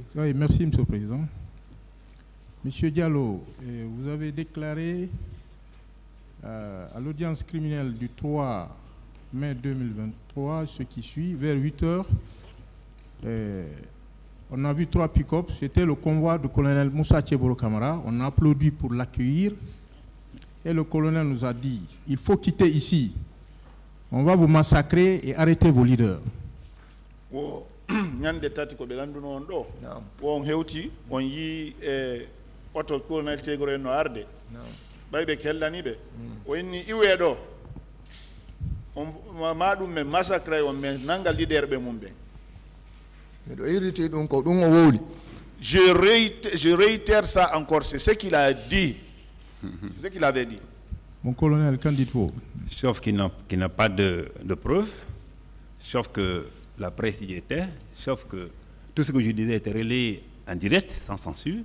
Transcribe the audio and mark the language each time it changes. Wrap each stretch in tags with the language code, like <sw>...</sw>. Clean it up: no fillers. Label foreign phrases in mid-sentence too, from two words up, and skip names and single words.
<fr>Oui, merci, Monsieur le Président. Monsieur Diallo, vous avez déclaré à l'audience criminelle du 3 mai 2023, ce qui suit, vers 8 heures, on a vu 3 pick-up. C'était le convoi du colonel Moussa Tcheboro Kamara. On a applaudi pour l'accueillir. Et le colonel nous a dit, il faut quitter ici. On va vous massacrer et arrêter vos leaders.</fr> <ff>Ñande tati ko ɓe ganduno on ɗo won hewti on yi oto colonel Tegoro en no arde ɓay ɓe kellani ɓe o inni iwe ɗo ma ɗum men massacre on men nanga leader ɓe mum ɓen miɗo irriti ɗum ko ɗum o wowli.</ff> <fr>Je réitère ça encore, c'est ce qu'il a dit. C'est ce qu'il avait dit. Mon colonel, qu'en dites-vous? Sauf qu'il n'a pas de preuves, sauf que la presse y était, sauf que tout ce que je disais était relayé en direct, sans censure.</fr>